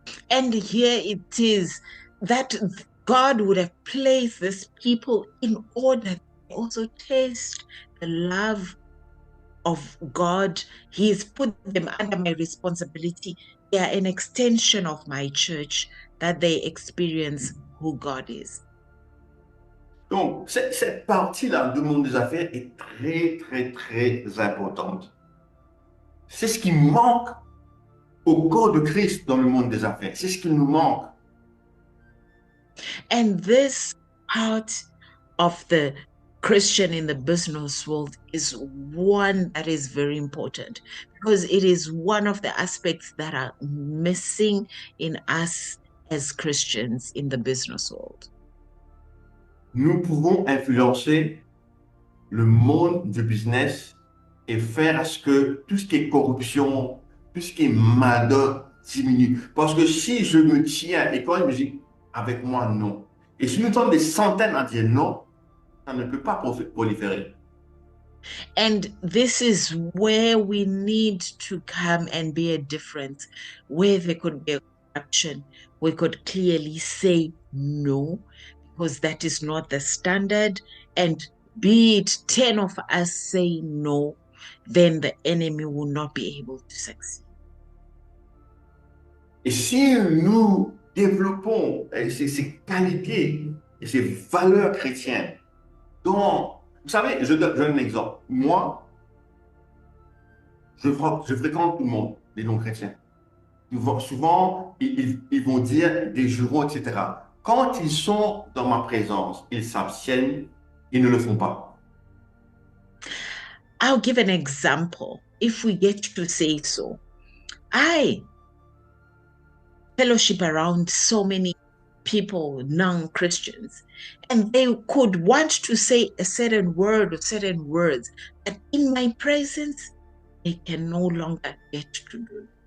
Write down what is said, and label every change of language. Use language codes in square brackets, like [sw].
[en] And here it is that God would have placed these people in order to also taste the love of God. He's put them under my responsibility. They are an extension of my church, that they experience who God is. [fr] Donc, cette partie-là du monde des affaires est très, très, très importante. C'est ce qui manque au corps de Christ dans le monde des affaires. C'est ce qui nous manque. [en] And this part of the Christian in the business world is one that is very important, because it is one of the aspects that are missing in us as Christians in the business world. [fr] Nous pouvons influencer le monde du business et faire à ce que tout ce qui est corruption, tout ce qui est malheur diminue. Parce que si je me tiens et quand il me dit avec moi non, et si nous sommes des centaines à dire non, ça ne peut pas proliférer. [en] And this is where we need to come and be a difference, where there could be a corruption. We could clearly say no, because that is not the standard. And be it 10 of us say no, then the enemy will not be able to succeed. [fr] Et si nous développons ces qualités et ces valeurs chrétiennes, donc, vous savez, je donne un exemple. Moi, je fréquente tout le monde, les non-chrétiens. Souvent, ils vont dire des jurons, etc. Quand ils sont dans ma présence, ils s'abstiennent, ils ne le font pas. [en] I'll give an example, if we get to say so. I fellowship around so many people, non-Christians, and they could want to say a certain word or certain words, but in my presence, they can no longer get to do.